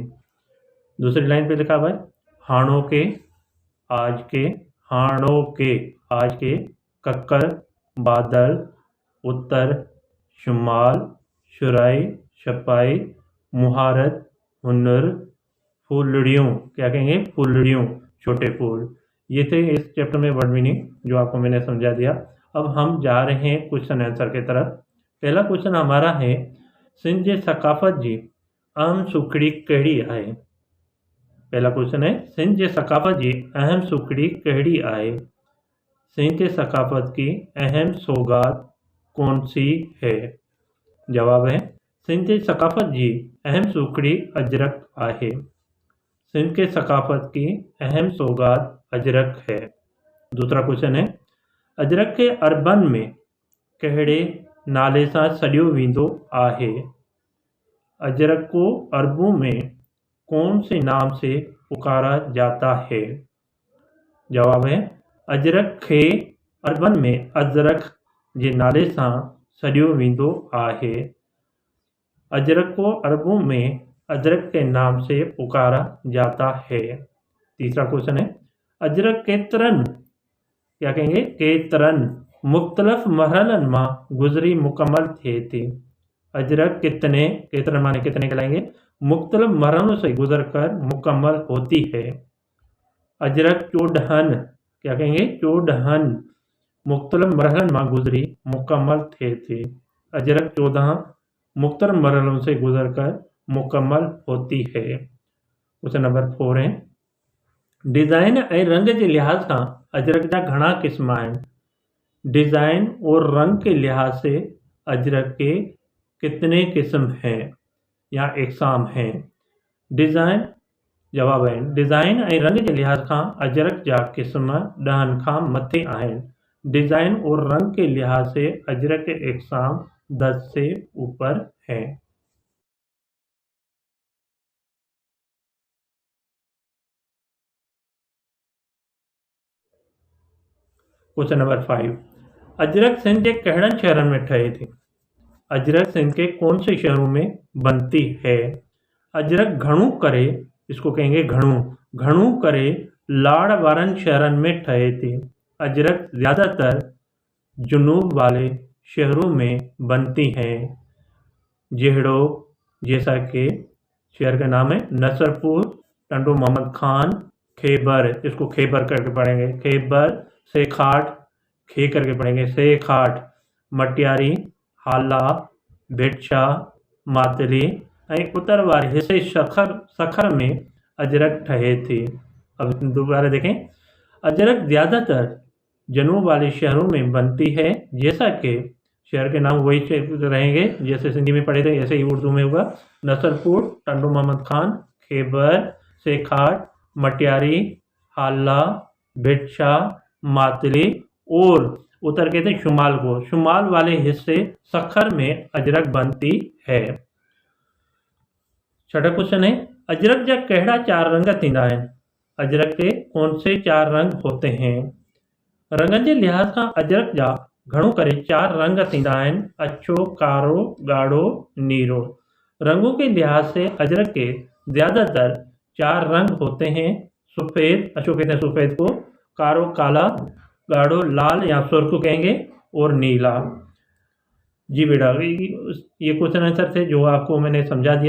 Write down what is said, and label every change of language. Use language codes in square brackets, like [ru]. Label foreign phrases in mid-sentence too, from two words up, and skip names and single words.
[ur] دوسری لائن پے لکھا ہوا ہے ہاݨوں کے، آج کے، ہاݨوں کے، آج کے، ککر، بادل، اتر، شمال، شورائی، چھپائی، مہارت، ہنر، پھولڑیوں، کیا کہیں گے، پھولڑیوں، چھوٹے پھول. یہ تھے اس چیپٹر میں [en] word meaning [ur] جو آپ کو میں نے سمجھا دیا. اب ہم جا رہے ہیں [en] question answer [ur] کی طرف. پہلا کوئسچن ہمارا ہے [sd] सिंध जे सकाफत जी अहम सुखड़ी कहिड़ी आहे। [ur] پہلا کوئسچن ہے [sd] सिंध जे सकाफत जी अहम सुखड़ी कहिड़ी आहे। [ur] سندھ کے ثقافت کی اہم سوغات کون سی ہے. جواب ہے [sd] सिंध के सकाफत जी अहम सुखड़ी अजरक आहे। [ur] سندھ کے ثقافت کی اہم سوغات اجرک ہے. دوسرا کوئسچن ہے [sd] अजरक के अरबन में कहिड़े नाले सां सॾियो वेंदो आहे। [ur] اجرک کو عربوں میں کون سے نام سے پکارا جاتا ہے. جواب ہے [sd] अजरक खे अरबन में अजरक जे नाले सां सॾियो वेंदो आहे। [ur] اجرک کو عربوں میں اجرک کے نام سے پکارا جاتا ہے. تیسرا کوئسچن ہے [sd] अजरक केतरन, [ur] کیا کہیں گے, [sd] केतरन मुख्तलिफ मरहलन मां गुजरी मुकम्मल थिए थी। [ur] اجرک کتنے، کیترن مانے کتنے کہلائیں گے، مختلف مرحلوں سے گزر کر مکمل ہوتی ہے. [sd] अजरक चोडहन, [ur] کیا کہیں گے, [sd] चोडहन मुख्तलिफ मरहलन मां गुजरी मुकम्मल थिए थी। [ur] اجرک 14 مختلف مرحلوں سے گزر کر مکمل ہوتی ہے. کوئسچن نمبر 4 ہے [sd] डिज़ाइन ऐं रंग जे लिहाज सां अजरक जा घणा क़िस्म आहिनि। [ur] ڈیزائن اور رنگ کے لحاظ سے اجرک کے کتنے قسم ہیں یا اقسام ہیں. [sd] डिज़ाइन, [ur] جواب ہے [sd] डिज़ाइन ऐं रंग जे लिहाज खां अजरक जा क़िस्म 10 खां मथे आहिनि। [ur] ڈیزائن اور رنگ کے لحاظ سے اجرک کے اقسام 10 سے اوپر ہیں. [en] question number [sd] 5 अजरक सिंध के कहिड़नि शहरनि में ठहे थी। [ur] اجرک سندھ کے کون سے شہروں میں بنتی ہے. [sd] अजरक घणो करे, [ur] اس کو کہیں گے [sd] घणो, घणो करे लाड़ वारनि शहरनि में ठहे थी। [ur] اجرک زیادہ تر جنوب والے شہروں میں بنتی ہیں. جہڑو، جیسا کہ شہر کا نام ہے نصرپور، ٹنڈو محمد خان, خیبر، اس کو خیبر کر کے پڑھیں گے، خیبر، سیکھاٹ، کھے کر کے پڑھیں گے, [sd] सेखाट, मटियारी, हाला, भिटशा, मातली ऐं उत्तर वारे हिस्से सखर में अजरक ठहे थी। [ur] اب دوبارہ دیکھیں اجرک زیادہ تر جنوب والے شہروں میں بنتی ہے. جیسا کہ شہر کے نام وہی رہیں گے جیسے سندھی میں پڑھے تھے ایسے ہی اردو میں ہوگا. نصرپور، ٹنڈو محمد خان، خیبر، سیکھاٹ، مٹیاری، ہالا، بھٹ شاہ، ماتلی اور اتر کہتے ہیں شمال کو، شمال والے حصے سکھر میں اجرک بنتی ہے. چھٹا کوئسچن ہے [sd] अजरक जा कहिड़ा 4 रंग थींदा आहिनि। [ur] اجرک کے کون سے 4 رنگ ہوتے ہیں. [sd] रंगनि जे लिहाज खां अजरक जा घणो करे 4 रंग थींदा आहिनि, अछो, कारो, ॻाढ़ो, नीरो। [ur] رنگوں کے لحاظ سے اجرک کے زیادہ تر 4 رنگ ہوتے ہیں، سفید، اچھو کہتے ہیں سفید کو، کارو کالا، گاڑھو لال یا سرخ کہیں گے اور نیلا. جی بیٹا، یہ [en] question answer [ur] تھے جو آپ کو میں نے سمجھا دیا.